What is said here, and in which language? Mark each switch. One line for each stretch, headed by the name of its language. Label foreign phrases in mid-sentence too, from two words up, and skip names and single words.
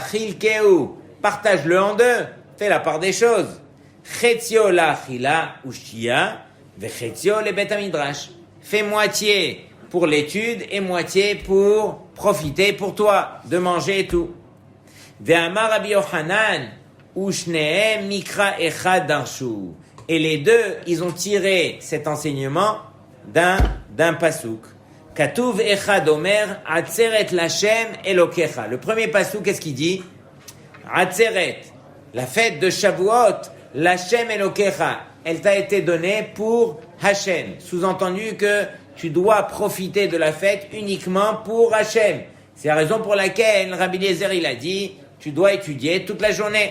French: Chilkeu, partage-le en deux, fais la part des choses.
Hebrew: חציו לאכילה ושתיה, וחציו לבית מדרש.
French: Fais moitié pour l'étude et moitié pour profiter pour toi, de manger et tout.
Hebrew: ואמר רבי יוחנן, ושניהם מקרא אחד דרשו.
French: Et les deux, ils ont tiré cet enseignement d'un pasouk.
Hebrew: כתוב אחד אומר, עצרת לה' אלהיך.
French: Le premier pasouk, qu'est-ce qu'il dit? Atzeret, la fête de Shavuot,
Hebrew: לה' אלהיך,
French: elle t'a été donnée pour Hashem. Sous-entendu que tu dois profiter de la fête uniquement pour Hashem. C'est la raison pour laquelle Rabbi Eliezer, il a dit, tu dois étudier toute la journée.